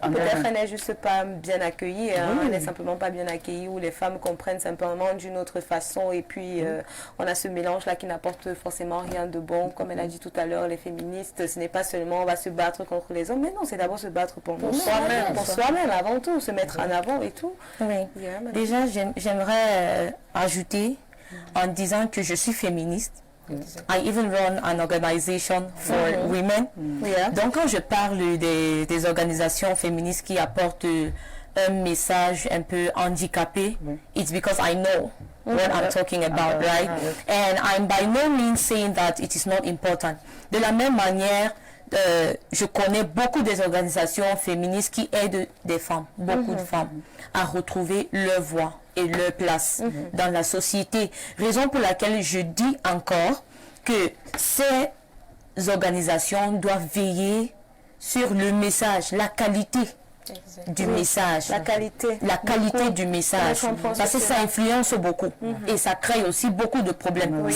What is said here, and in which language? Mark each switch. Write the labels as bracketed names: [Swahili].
[French] Peut-être elle n'est juste pas bien accueillie, elle n'est simplement pas bien accueillie, où les femmes comprennent simplement d'une autre façon, et puis on a ce mélange-là qui n'apporte forcément rien de bon. Comme elle a dit tout à l'heure, les féministes, ce n'est pas seulement on va se battre contre les hommes, mais non, c'est d'abord se battre pour soi-même, avant tout, se mettre en avant et tout. Déjà, j'aimerais ajouter en disant que je suis féministe. [English] I even run an organization for women. [French] Donc, quand je parle des organisations féministes qui apportent un message un peu handicapé, [English] it's because I know what I'm talking about, right? And I'm by no means saying that it is not important. [French] De la même manière, je connais beaucoup des organisations féministes qui aident des femmes, beaucoup de femmes, à retrouver leur voix et leur place dans la société. Raison pour laquelle je dis encore que ces organisations doivent veiller sur le message, la qualité du message, la qualité du message, parce que ça influence beaucoup et ça crée aussi beaucoup de problèmes.